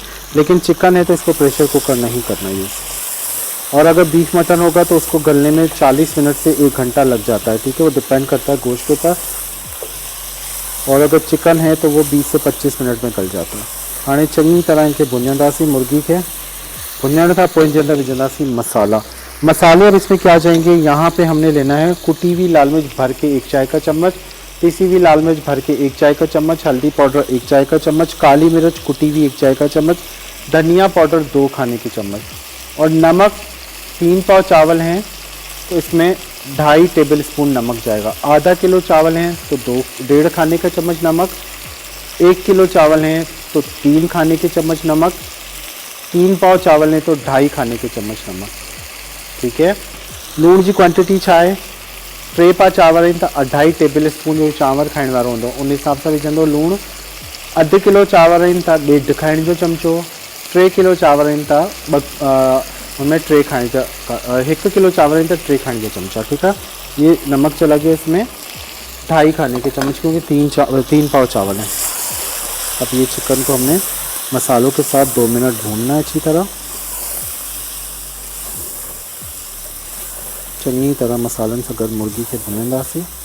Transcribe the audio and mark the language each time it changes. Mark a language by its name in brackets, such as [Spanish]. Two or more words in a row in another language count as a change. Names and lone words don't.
[Urdu] لیکن چکن ہے تو اس کو [English] pressure cooker [Urdu] نہیں کرنا یوز، اور اگر بیف مٹن ہوگا تو اس کو گلنے میں 40 منٹ سے 1 گھنٹا لگ جاتا ہے، ٹھیک ہے، وہ ڈیپینڈ کرتا ہے گوشت کے اوپر. اور اگر چکن ہے تو وہ 20 سے 25 منٹ میں گل جاتا ہے. [Sindhi] हाँ चंगी तरह इनके भुनंदासीं, मुर्गी के भुनण खां पोइ इनके अंदर विझंदासीं मसाला। [Urdu] مسالے اب اس میں کیا جائیں گے، یہاں پے ہم نے لینا ہے کٹی ہوئی لال مرچ بھر کے 1 چائے کا چمچ، پسی ہوئی لال مرچ بھر کے 1 چائے کا چمچ، ہلدی پاؤڈر 1 چائے کا چمچ، کالی مرچ کٹی ہوئی 1 چائے کا چمچ، دھنیا پاؤڈر 2 کھانے کے چمچ، اور نمک 3 پاؤ چاول ہیں تو اس میں 2.5 [English] table spoon [Urdu] نمک جائے گا. آدھا کلو چاول ہیں تو 1.5 کھانے کا چمچ نمک، 1 کلو چاول ہیں تو 3 کھانے کے چمچ نمک، 3 پاؤ چاول ہیں تو 2.5 کھانے کے چمچ نمک، ٹھیک ہے. [Sindhi] लूण की क्वांटिटी छा है, 3 पा चावल आहिनि त 2.5 [English] table spoon [Sindhi] जो चांवर खाइण वारो हूंदो उन हिसाब सां विझंदो लूण। 1/2 किलो चांवर आहिनि त 1.5 खाइण जो चमचो, 3 किलो चांवर आहिनि त [Urdu] ان میں 3 کھانے کا, [Sindhi] 1 किलो चावल आहिनि त 3 [Urdu] کھانے کا چمچا، ٹھیک ہے. یہ نمک چلا گیا اس میں 2.5 کھانے کے چمچ، کیونکہ 3 پاؤ چاول ہیں. اب یہ چکن کو ہم نے مسالوں کے ساتھ 2 منٹ بھوننا ہے اچھی طرح, [Sindhi] चंगी तरह मसालन से अगर मुर्गी के भुनेंदासीं।